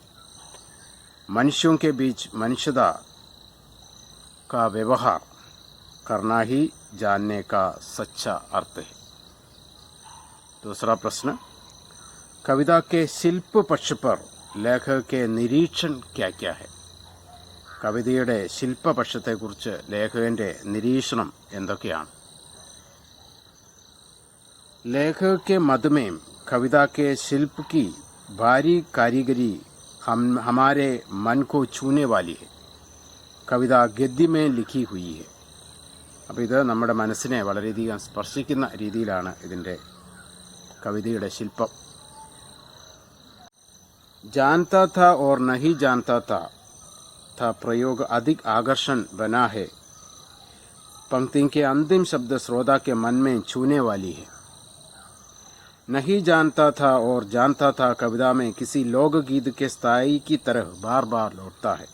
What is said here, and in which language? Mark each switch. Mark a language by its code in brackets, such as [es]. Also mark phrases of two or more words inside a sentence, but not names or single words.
[hi] मनुष्यों के बीच मनुष्यता का व्यवहार करना ही जानने का सच्चा अर्थ है। दूसरा प्रश्न, कविता के शिल्प पक्ष पर लेखक के निरीक्षण क्या क्या है? [ml] കവിതയുടെ ശില്പപക്ഷത്തെക്കുറിച്ച് ലേഖകന്റെ നിരീക്ഷണം എന്തൊക്കെയാണ്? [hi] लेखक के मत में कविता के शिल्प की भारी कारीगरी हमारे मन को छूने वाली है। कविता गद्य में लिखी हुई है। [ml] അപ്പോൾ ഇത് നമ്മുടെ മനസ്സിനെ വളരെയധികം സ്പർശിക്കുന്ന രീതിയിലാണ് ഇതിൻ്റെ കവിതയുടെ ശില്പം। [hi] जानता था और नहीं जानता था प्रयोग अधिक आकर्षण बना है। पंक्ति के अंतिम शब्द श्रोता के मन में छूने वाली है। नहीं जानता था और जानता था कविता में किसी लोकगीत के स्थाई की तरह बार बार लौटता है।